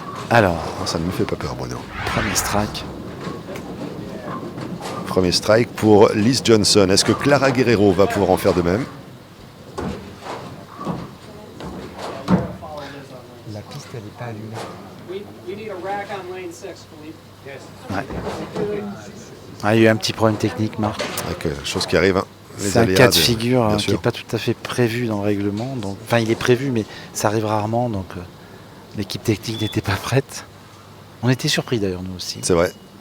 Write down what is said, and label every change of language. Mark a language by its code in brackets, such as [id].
[fr] Alors, ça ne me fait pas peur, Bruno. premier strike. Premier strike pour Liz Johnson. Est-ce que Clara Guerrero va pouvoir en faire de même? La piste, elle n'est pas allumée. [en] We need a rack on lane 6, Philippe. [fr] Ouais. Ah, il y a eu un petit problème technique, Marc. Chose qui arrive. C'est un cas de figure qui n'est pas tout à fait prévu dans le règlement. Donc, enfin, il est prévu, mais ça arrive rarement. Donc, l'équipe technique n'était pas prête. On était surpris d'ailleurs, nous aussi. C'est vrai.